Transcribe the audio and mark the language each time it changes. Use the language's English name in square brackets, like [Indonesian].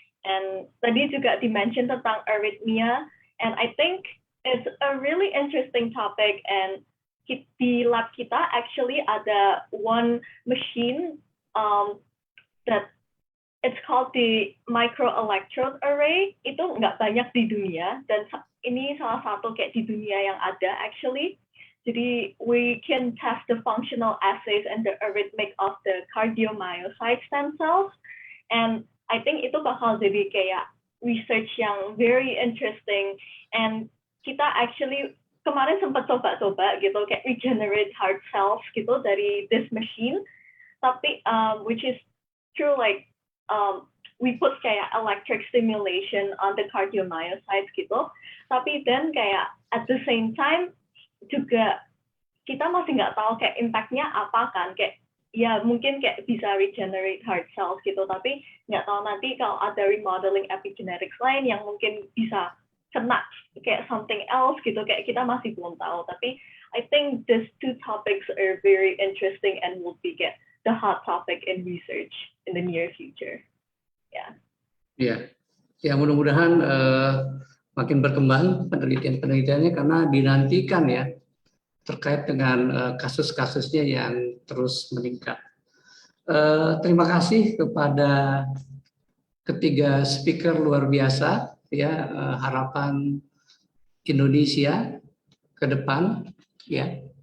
[English] And [Indonesian] tadi juga dimention tentang [English] arrhythmia, and I think it's a really interesting topic. And [Indonesian] di lab kita [English] actually ada one machine that it's called the microelectrode array. [Indonesian] Itu nggak banyak di dunia, dan ini salah satu kayak di dunia yang ada actually. [English] Jadi we can test the functional assays and the arrhythmic of the cardiomyocyte stem cells, and I think [Indonesian] itu bakal jadi kayak [English] research yang very interesting. And kita actually [Indonesian] kemarin sempat coba-coba gitu kayak [English] regenerate heart cells [Indonesian] gitu dari [English] this machine, tapi which is true, like we put [Indonesian] kayak [English] electric stimulation on the cardiomyocytes [Indonesian] gitu, tapi then kayak [English] at the same time [Indonesian] juga kita masih nggak tahu kayak impactnya apa kan, kayak ya mungkin kayak bisa [English] regenerate heart cells [Indonesian] gitu, tapi nggak tahu nanti kalau ada remodeling epigenetics lain yang mungkin bisa kena kayak [English] something else [Indonesian] gitu, kayak kita masih belum tahu. [English] Tapi I think these two topics are very interesting and will be the hot topic in research in the near future. [Indonesian] Ya mudah-mudahan makin berkembang penelitiannya karena dinantikan ya terkait dengan kasus-kasusnya yang terus meningkat. Terima kasih kepada ketiga speaker luar biasa ya, harapan Indonesia ke depan ya.